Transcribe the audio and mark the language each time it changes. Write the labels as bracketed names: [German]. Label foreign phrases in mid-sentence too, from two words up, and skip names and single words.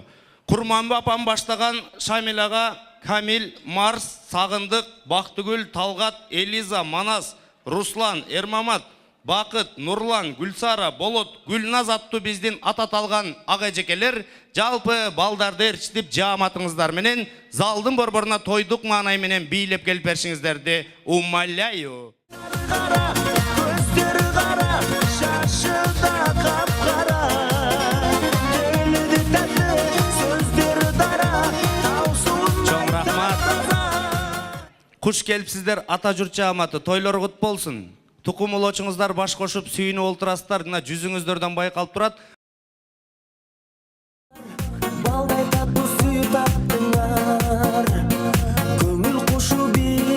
[Kyrgyz] Курманбы апам баштаган Шамил ага, Камил, Марс, Сагындык, Бактыгүл, Талгат, Элиза, Манас, Руслан, Эрмамат, Бакыт, Нурлан, Гүлсара, Болот, Гүлназ аттуу биздин ата талган ага эжекелер жалпы балдарды эрчитип жааматыңыздар менен залдын борборуна тойдук маанай менен бийлеп келип беришиңиздерди умоляю. [Kazakh] Көздері қара, шашы да қап-қара, келді тәтті, сөздері дара, таусылмай [Kyrgyz] Чоң рахмат. Куш келипсиздер ата журт жааматы, тойлор кут болсун. тукум улочуңуздар баш кошуп сүйүнүп олтурасыздар, мына жүзүңүздөрдөн байкалып турат. Балдай таттуу сүйүү таптыңар, көңүл кушу бир.